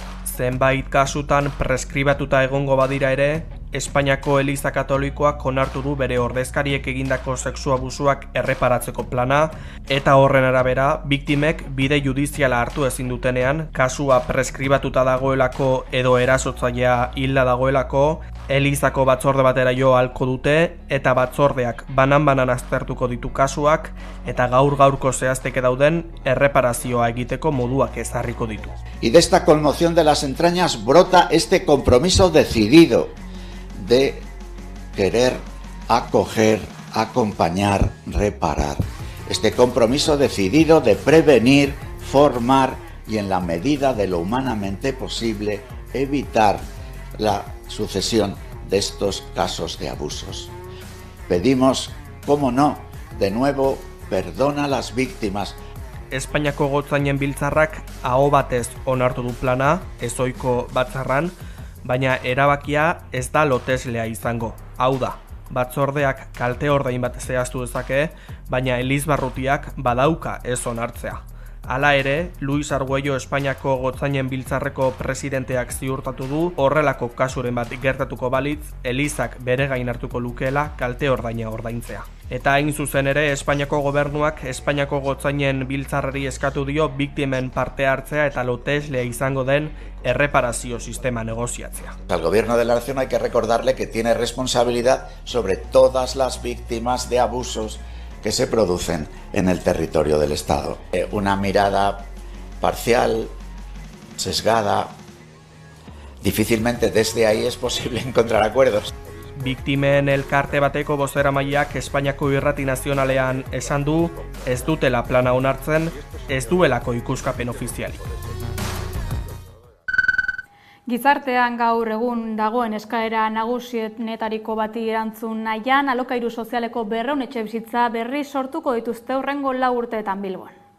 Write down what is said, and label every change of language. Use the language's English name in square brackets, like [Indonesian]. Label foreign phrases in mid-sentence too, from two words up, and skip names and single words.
[Basque] Zenbait kasutan preskribatuta egongo badira ere, Espainiako Eliza Katolikoak onartu du bere ordezkariek egindako sexu abusuak erreparatzeko plana, eta horren arabera, biktimek bide judiziala hartu ezin dutenean, kasua preskribatuta dagoelako edo erasotzailea hilda dagoelako, Elizako batzorde batera jo ahalko dute, eta batzordeak banan-banan aztertuko ditu kasuak, eta gaur-gaurko zehazteke dauden erreparazioa egiteko moduak ezarriko ditu. [Spanish] Y de esta conmoción de las entrañas brota este compromiso decidido de querer acoger, acompañar, reparar. Este compromiso decidido de prevenir, formar y en la medida de lo humanamente posible evitar la sucesión de estos casos de abusos. Pedimos, cómo no, de nuevo, perdón a las víctimas. [Basque] Espainiako gotzainen biltzarrak aho batez onartu du plana, ezohiko batzarran, baina erabakia ez da loteslea izango. Hau da, batzordeak kalte ordain bat zehaztu dezake, baina Elizbarrutiak badauka ez onartzea. Hala ere, Luis Arguello Espainiako gotzainen biltzarreko presidenteak ziurtatu du horrelako kasuren bat gertatuko balitz, Elizak bere gain hartuko lukeela kalte ordaina ordaintzea. Eta hain zuzen ere, Espainiako gobernuak Espainiako gotzainen biltzarrari eskatu dio biktimen parte hartzea eta loteslea izango den erreparazio sistema negoziatzea. [Spanish] Al gobierno de la nación hay que recordarle que tiene responsabilidad sobre todas las víctimas de abusos que se producen en el territorio del Estado. Una mirada parcial, sesgada, difícilmente desde ahí es posible encontrar acuerdos. [Basque] Biktimen elkarte bateko bozeramaileak Espainiako Irrati Nazionalean esan du, ez dutela plana onartzen, ez duelako ikuskapen ofizialik. Gizartean gaur egun dagoen eskaera nagusienetariko bati erantzun nahian, alokairu sozialeko 200 etxebizitza berri sortuko dituzte hurrengo 4 urteetan Bilbon.